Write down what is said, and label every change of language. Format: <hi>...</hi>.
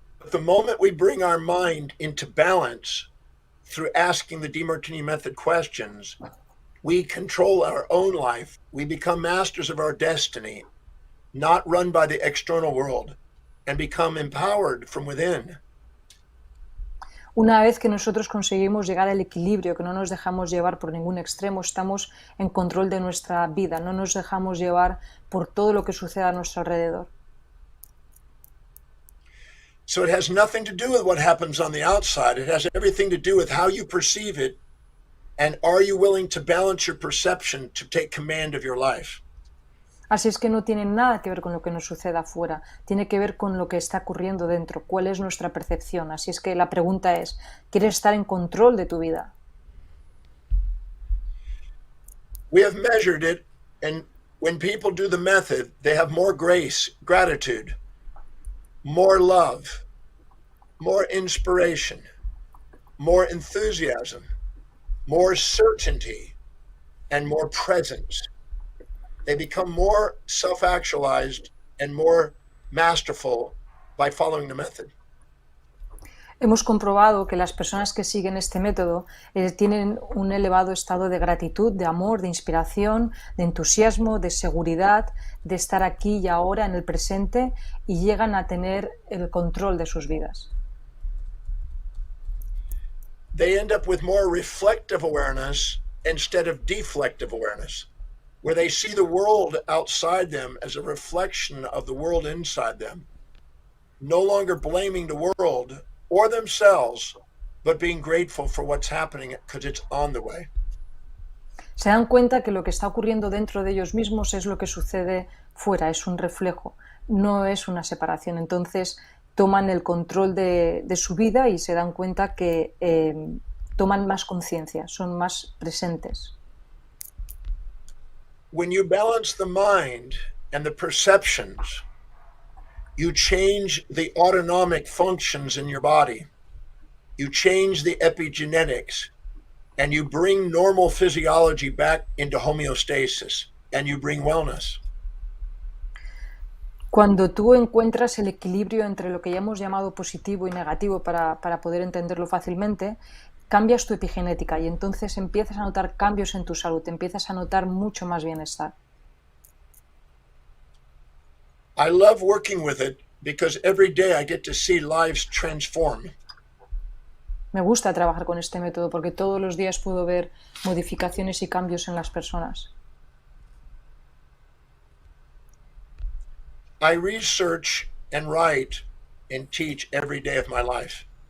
<en>The moment we bring our mind into balance through asking the Demartini method questions, we control our own life. We become masters of our destiny, not run by the external world, and become empowered from within.</en> <es>Una vez que nosotros conseguimos llegar al equilibrio, que no nos dejamos llevar por ningún extremo, estamos en control de nuestra vida, no nos dejamos llevar por todo lo que sucede a nuestro alrededor.</es> <en>So it has nothing to do with what happens on the outside. It has everything to do with how you perceive it, and are you willing to balance your perception to take command of your life?</en> <es>Así es que no tiene nada que ver con lo que nos suceda afuera, tiene que ver con lo que está ocurriendo dentro, cuál es nuestra percepción. Así es que la pregunta es, ¿quieres estar en control de tu vida?</es> <en>We have measured it, and when people do the method, they have more grace, gratitude, more love, more inspiration, more enthusiasm, more certainty, and more presence. They become more self-actualized and more masterful by following the method.</en> <es>Hemos comprobado que las personas que siguen este método tienen un elevado estado de gratitud, de amor, de inspiración, de entusiasmo, de seguridad, de estar aquí y ahora en el presente, y llegan a tener el control de sus vidas.</es> <en>They end up with more reflective awareness instead of deflective awareness, where they see the world outside them as a reflection of the world inside them, no longer blaming the world or themselves, but being grateful for what's happening because it's on the way.</en> <es>Se dan cuenta que lo que está ocurriendo dentro de ellos mismos es lo que sucede fuera, es un reflejo, no es una separación. Entonces toman el control de su vida y se dan cuenta que toman más conciencia, son más presentes.</es> <en>When you balance the mind and the perceptions, you change the autonomic functions in your body. You change the epigenetics, and you bring normal physiology back into homeostasis, and you bring wellness.</en> <es>Cuando tú encuentras el equilibrio entre lo que ya hemos llamado positivo y negativo para poder entenderlo fácilmente, cambias tu epigenética y entonces empiezas a notar cambios en tu salud, empiezas a notar mucho más bienestar.</es> <en>I love working with it because every day I get to see lives transform.</en> <es>Me gusta trabajar con este método porque todos los días puedo ver modificaciones y cambios en las personas.</es> <en>I research and write and teach every day of my life,</en>